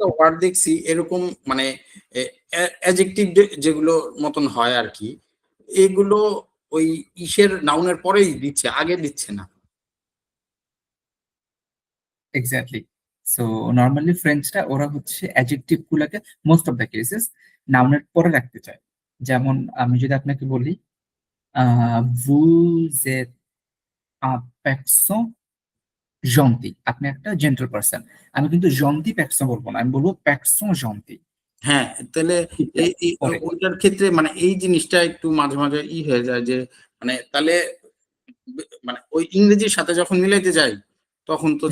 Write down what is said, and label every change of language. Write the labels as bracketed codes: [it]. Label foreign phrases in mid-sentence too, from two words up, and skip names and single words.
[bn] কয়েকটা ওয়ার্ড দেখছি এরকম, মানে অ্যাডজেক্টিভ যেগুলো মতন হয় আর কি, এগুলো ওই ইসের নাউনের পরেই দিচ্ছে, আগে দিচ্ছে না। এক্স্যাক্টলি। সো নর্মালি ফ্রেঞ্চরা ওরা হচ্ছে অ্যাডজেক্টিভ গুলাকে [en] most of the cases [bn] নাউনের পরে রাখতে চায়। যেমন আমি যদি আপনাকে বলি [fr] vous êtes un personne gentil, [bn] আপনি একটা [en] gentle person, [bn] আমি কিন্তু [fr] gentil personne [bn] বলবো না, আমি বলবো [fr] personne gentil. [bn] হ্যাঁ, তাহলে পরে ওইটার ক্ষেত্রে মানে এই জিনিসটা একটু মাঝে মাঝে হয়ে যায় যে, মানে তাহলে মানে ওই ইংরেজির সাথে যখন মিলাইতে যাই তখন তো